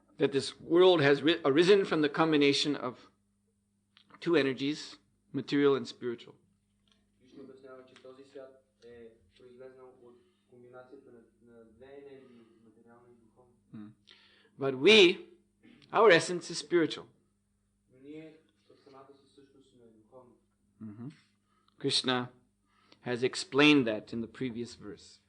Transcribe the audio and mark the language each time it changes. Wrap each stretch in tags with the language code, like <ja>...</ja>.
<en>That this world has arisen from the combination of two energies, material and spiritual.</en> <bg>Кришна обяснява, че този свят е произлезнал от комбинацията на две енергии, материална и духовна.</bg> <en>But our essence is spiritual.</en> <bg>Но ние в самата си същност сме духовни.</bg> <en>Krishna has explained that in the previous verse.</en>